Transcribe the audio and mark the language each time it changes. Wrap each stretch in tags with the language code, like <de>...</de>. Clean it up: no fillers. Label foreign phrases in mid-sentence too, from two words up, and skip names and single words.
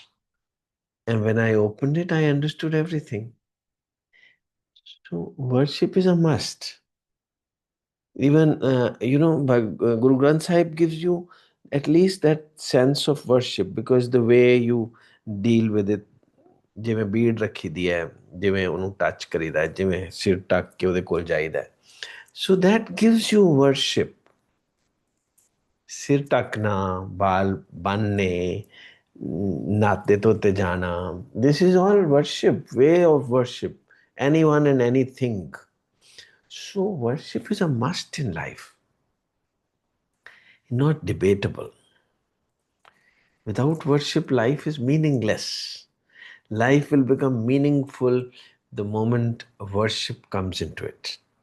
<en>And when I opened it, I understood everything. So worship is a must. Even, Guru Granth Sahib gives you at least that sense of worship because the way you deal with it,</en> <pa>ਜਿਵੇਂ ਬੀੜ ਰੱਖੀ ਦੀ ਹੈ ਜਿਵੇਂ ਉਹਨੂੰ ਟੱਚ ਕਰੀਦਾ ਜਿਵੇਂ ਸਿਰ ਟੱਕ ਕੇ ਉਹਦੇ ਕੋਲ ਜਾਈਦਾ ਸੋ</pa> <en>that gives you worship.</en> <pa>ਸਿਰ ਢੱਕਣਾ ਬਾਲ ਬੰਨਣੇ ਨਾਤੇ ਧੋਤੇ ਜਾਣਾ</pa> <en>this is all worship, way of worship, anyone and anything. So worship is a must in life, not debatable. Without worship, life is meaningless. Life will become meaningful the moment worship comes into it.</en>